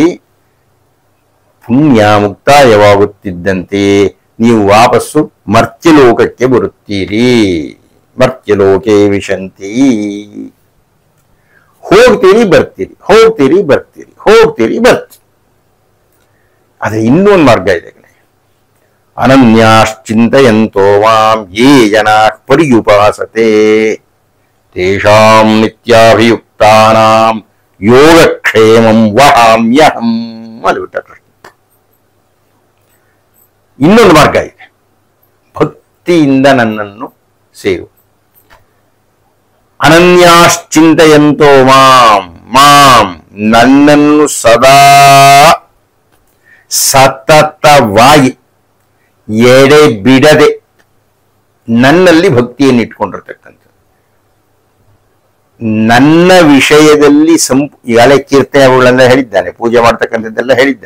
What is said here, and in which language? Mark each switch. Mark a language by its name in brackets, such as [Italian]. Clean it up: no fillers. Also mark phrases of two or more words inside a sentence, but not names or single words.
[Kannada] ಪುಣ್ಯ ಮುಕ್ತಾಯವಾಗುತ್ತಿದ್ದಂತೆ ನೀವು ವಾಪಸ್ಸು ಮರ್ತ್ಯಲೋಕಕ್ಕೆ ಬರುತ್ತೀರಿ. [Sanskrit] ಮರ್ತ್ಯಲೋಕೆ ವಿಶಂತಿ. [Kannada] ಹೋಗ್ತೀರಿ ಬರ್ತೀರಿ, ಹೋಗ್ತೀರಿ ಬರ್ತೀರಿ, ಹೋಗ್ತೀರಿ ಬರ್ತೀರಿ. ಆದ್ರೆ ಇನ್ನೊಂದು ಮಾರ್ಗ ಇದೆ. [Sanskrit] ಅನನ್ಯಾಶ್ಚಿಂತಯಂತೋ ಮಾಂ ಯೇ ಜನಾಃ ಪರ್ಯುಪಾಸತೆ ತೇಷಾಂ ನಿತ್ಯಾಭಿಯುಕ್ತಾನಾಂ ಯೋಗಕ್ಷೇಮಂ ವಹಾಮ್ಯಹಂ. [Kannada] ಅಲ್ಬಿಟ್ಟ ಕೃಷ್ಣ. ಇನ್ನೊಂದು ಮಾರ್ಗ ಇದೆ. ಭಕ್ತಿಯಿಂದ ನನ್ನನ್ನು ಸೇರು. [Sanskrit] ಅನನ್ಯಾಶ್ಚಿಂತಯಂತೋ ಮಾಂ, [Kannada] ಮಾಂ ನನ್ನನ್ನು ಸದಾ ಸತತವಾಗಿ ಎಡೆ ಬಿಡದೆ ನನ್ನಲ್ಲಿ ಭಕ್ತಿಯನ್ನು ಇಟ್ಕೊಂಡಿರ್ತಕ್ಕಂಥ, ನನ್ನ ವಿಷಯದಲ್ಲಿ ಈಗಾಗಲೇ ಕೀರ್ತನೆಗಳೆಲ್ಲ ಹೇಳಿದ್ದಾನೆ, ಪೂಜೆ ಮಾಡ್ತಕ್ಕಂಥದ್ದೆಲ್ಲ ಹೇಳಿದ್ದಾನೆ.